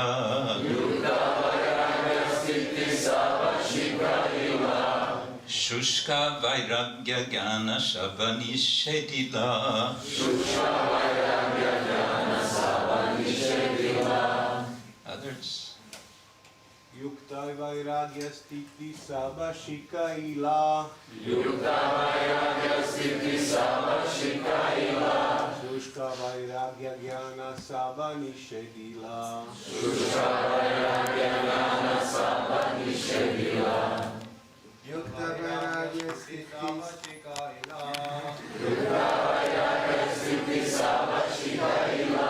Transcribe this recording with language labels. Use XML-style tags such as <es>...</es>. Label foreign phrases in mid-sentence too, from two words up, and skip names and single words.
<bn>যুক্ত-বৈরাগ্য-স্থিতি সব শিখাইল. শুষ্ক-বৈরাগ্য-জ্ঞান সব নিষেধিল. শুষ্ক-বৈরাগ্য-জ্ঞান সব নিষেধিল.</bn> <en>Others?</en> <bn>যুক্ত-বৈরাগ্য-স্থিতি সব শিখাইল. যুক্ত-বৈরাগ্য-স্থিতি সব শিখাইল. শুষ্ক-বৈরাগ্য-জ্ঞান সব নিষেধিল. শুষ্ক-বৈরাগ্য-জ্ঞান সব নিষেধিল. যুক্ত-বৈরাগ্য-স্থিতি সব শিখাইল. যুক্ত-বৈরাগ্য-স্থিতি সব শিখাইল.</bn>